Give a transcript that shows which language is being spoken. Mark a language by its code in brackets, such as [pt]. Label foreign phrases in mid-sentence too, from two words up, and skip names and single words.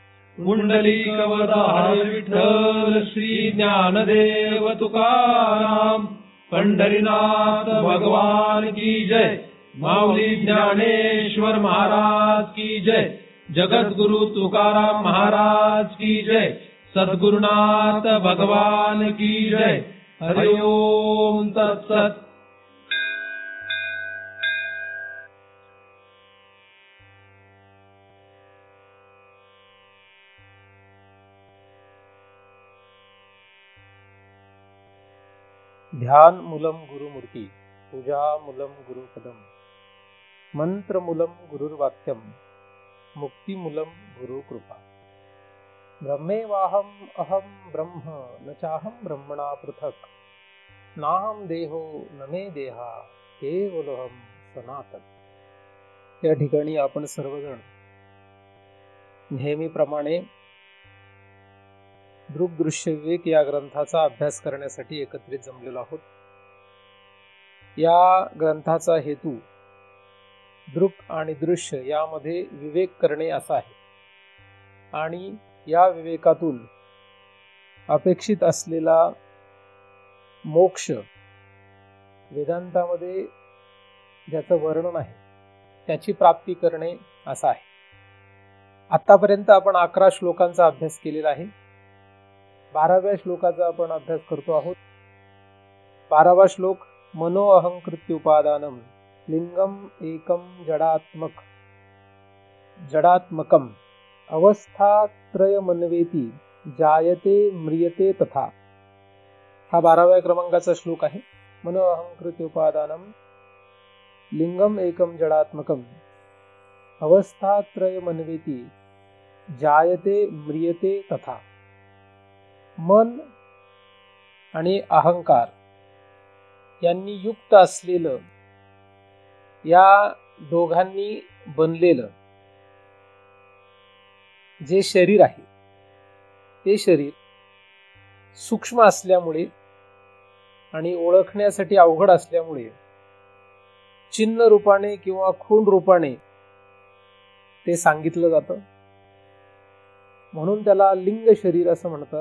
[hi] पुंडलिकवरदार विठ्ठल श्री ज्ञानदेव तुकाराम पंढरीनाथ भगवान की जय। माऊली ज्ञानेश्वर महाराज की जय। जगद्गुरु तुकाराम महाराज की जय। सद्गुरुनाथ भगवान की जय। [sa] हरि ओम तत्सत। ध्यान मूलम गुरुमूर्ती, पूजा मूलम गुरुपदम, मंत्र मूलम गुरुर्वाक्यम, मुक्ती मूलम गुरुकृपा। ब्रह्मेवाहम अहम ब्रह्म न चाहम ब्रह्मणा पृथक, नाहम देहो न मे देहा केवलहम सनातन। [mr] या ठिकाणी आपण सर्वजण नेहमीप्रमाणे दृग्दृश्य विवेक या ग्रंथाचा अभ्यास करण्यासाठी एकत्रित जमलेलो आहोत। या ग्रंथाचा हेतू दृक आणि दृश्य यामध्ये विवेक करणे असा आहे आणि या विवेकातून अपेक्षित असलेला मोक्ष वेदांतामध्ये ज्याचं वर्णन आहे त्याची प्राप्ती करणे असा आहे। आतापर्यंत आपण 11 श्लोकांचा अभ्यास केलेला आहे। 12व्या श्लोकाचा आपण अभ्यास करतो आहोत। [sa] 12वा श्लोक मनो अहंकृत्युपादानम लिंगम एकम जडात्मकम अवस्थात्रय मन्वेती जायते म्रियते तथा। [mr] हा 12व्या क्रमांकाचा श्लोक आहे। [sa] मनो अहंकृत्युपादानम लिंगम एकम जडात्मकम अवस्थात्रय मन्वेती जायते म्रियते तथा। [mr] मन आणि अहंकार यांनी युक्त असलेलं या दोघांनी बनलेलं जे शरीर आहे ते शरीर सूक्ष्म असल्यामुळे आणि ओळखण्यासाठी अवघड असल्यामुळे चिन्ह रूपाने किंवा खूण रूपाने ते सांगितलं जातं, म्हणून त्याला लिंग शरीर असं म्हणतात।